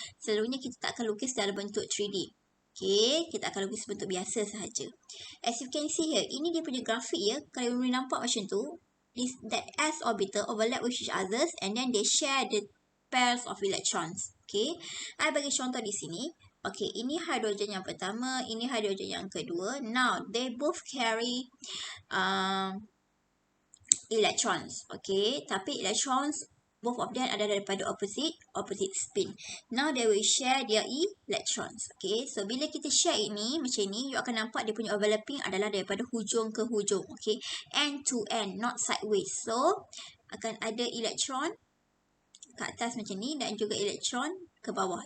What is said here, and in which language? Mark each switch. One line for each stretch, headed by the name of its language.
Malay: Selalunya kita tak akan lukis dalam bentuk 3D. Okay, kita akan lukis bentuk biasa sahaja.
English: As you can see here,
Malay: ini dia punya grafik ya. Kalau boleh nampak macam tu,
English: that S orbital overlap with each others and then they share the pairs of electrons.
Malay: Okay, I bagi contoh di sini. Okay, ini hydrogen yang pertama, ini hydrogen yang kedua.
English: Now, they both carry electrons.
Malay: Okay, tapi electrons,
English: both of them
Malay: ada daripada opposite spin.
English: Now, they will share their electrons.
Malay: Okay, so bila kita share ini, macam ni, you akan nampak dia punya overlapping adalah daripada hujung ke hujung.
English: Okay, end to end, not sideways.
Malay: So, akan ada elektron ke atas macam ni dan juga elektron ke bawah.